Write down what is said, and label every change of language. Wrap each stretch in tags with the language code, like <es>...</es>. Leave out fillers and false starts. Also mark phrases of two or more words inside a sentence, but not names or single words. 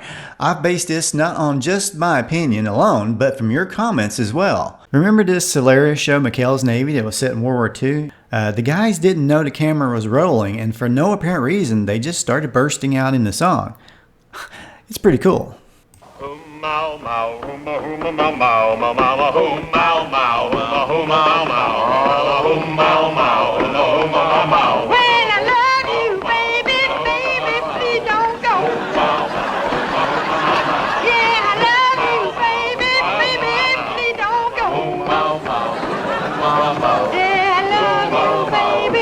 <en>I've based this not on just my opinion alone, but from your comments as well. Remember this hilarious show McChale's Navy that was set in World War II? The guys didn't know the camera was rolling, and for no apparent reason they just started bursting out in the song. It's pretty cool. Mau mau, hooma hooma mau mau mau mau hoom mau mau, hooma mau mau, hoom mau mau, hooma mau mau. When I love you, baby, baby, please don't go. Yeah, I love you, baby, baby, please don't go. Yeah, I love you, baby.</en>